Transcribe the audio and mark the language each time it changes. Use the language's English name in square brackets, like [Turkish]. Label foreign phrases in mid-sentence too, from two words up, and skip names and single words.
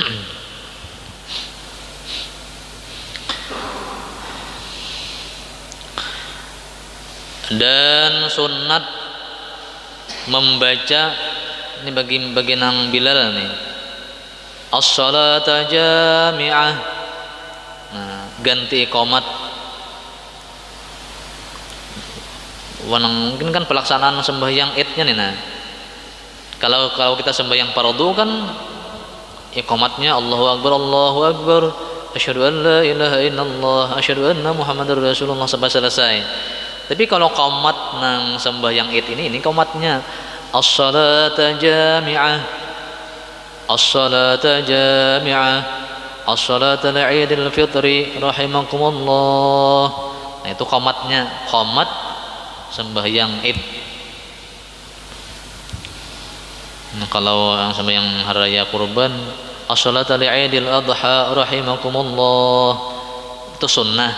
[Banjar] Dan sunat membaca ini bagi nang Bilal nih, [Arabic] الصلاة جامعة. [Banjar] Ganti iqamat. Mungkin kan pelaksanaan sembahyang idnya nih. Kalau kita sembahyang fardu kan iqamatnya [Arabic] الله أكبر أشهد أن لا إله إلا الله أشهد أن محمدا رسول الله [Banjar] sampai selesai. Tapi kalau qomat nang sembahyang id ini qomatnya [Arabic] الصلاة جامعة الصلاة جامعة الصلاة لعيد الفطر رحمكم الله. [Banjar] Nah itu qomatnya, qomat sembahyang id. Nah, kalau yang sembahyang hari raya kurban [Arabic] الصلاة لعيد الأضحى رحمكم الله [Banjar] itu sunnah.